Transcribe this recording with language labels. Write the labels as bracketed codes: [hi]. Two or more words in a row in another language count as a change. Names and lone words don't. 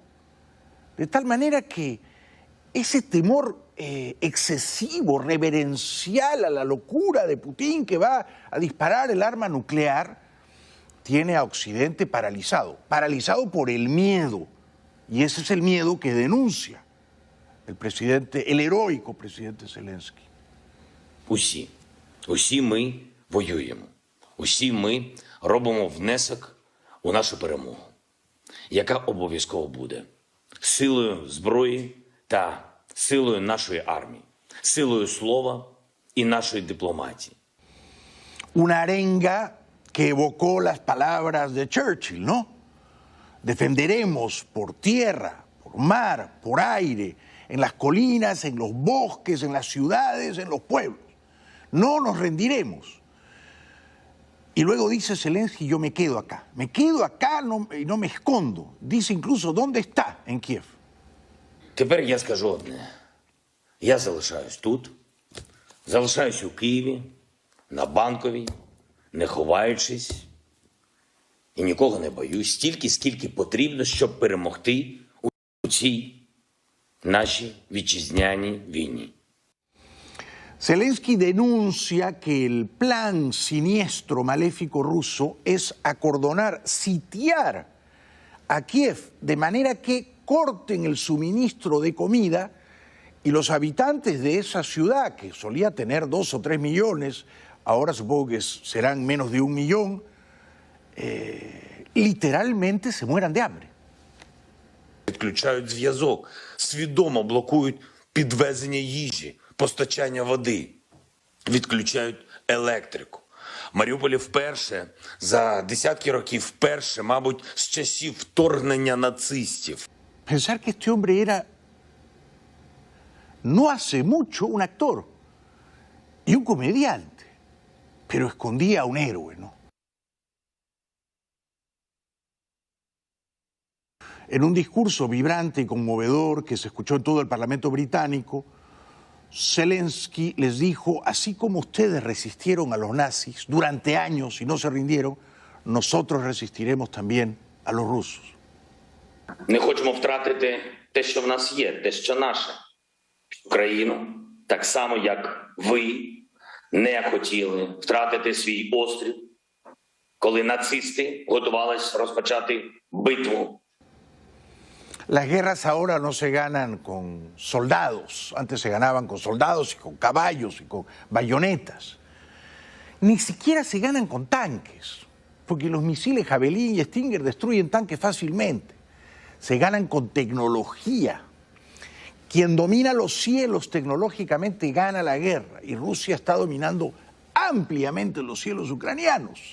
[es] De tal manera que ese temor excesivo, reverencial a la locura de Putin, que va a disparar el arma nuclear, tiene a Occidente paralizado por el miedo. Y ese es el miedo que denuncia el heroico presidente Zelensky. [uk] Усі ми воюємо. Усі ми робимо внесок у нашу перемогу, яка обов'язково буде. Силою зброї та силою нашої армії, силою слова і нашої дипломатії. [es] Una arenga que evocó las palabras de Churchill, ¿no? Defenderemos por tierra, por mar, por aire, en las colinas, en los bosques, en las ciudades, en los pueblos. No nos rendiremos. Y luego dice Zelensky, yo me quedo acá y no me escondo. Dice incluso dónde está, en Kiev. [uk] Тепер я скажу одне. Я залишаюсь тут, залишаюсь у Києві, на Банковій, не ховаючись, і нікого не боюсь, стільки, скільки потрібно, щоб перемогти у цій нашій вітчизняній війні. [es] Zelensky denuncia que el plan siniestro, maléfico ruso es acordonar, sitiar a Kiev de manera que corten el suministro de comida y los habitantes de esa ciudad, que solía tener 2 o 3 millones, ahora supongo que serán menos de 1 millón, literalmente se mueran de hambre. [uk] Відключають зв'язок, свідомо блокують підвезення їжі, постачання води, відключають електрику. В Маріуполі вперше, за десятки років вперше, мабуть, з часів вторгнення нацистів. [es] Pensar que este hombre era, no hace mucho, un actor y un comediante, pero escondía a un héroe, ¿no? En un discurso vibrante y conmovedor que se escuchó en todo el Parlamento británico, Zelensky les dijo, así como ustedes resistieron a los nazis durante años y no se rindieron, nosotros resistiremos también a los rusos. [uk] Не хочемо втратити те, що в нас є, те, що наше. Україну, так само, як ви не хотіли втратити свій острів, коли нацисти готувалися розпочати битву. [es] Las guerras ahora no se ganan con soldados, antes se ganaban con soldados y con caballos y con bayonetas. Ni siquiera se ganan con tanques, porque los misiles Javelin y Stinger destruyen tanques fácilmente. Se ganan con tecnología. Quien domina los cielos tecnológicamente gana la guerra, y Rusia está dominando ampliamente los cielos ucranianos.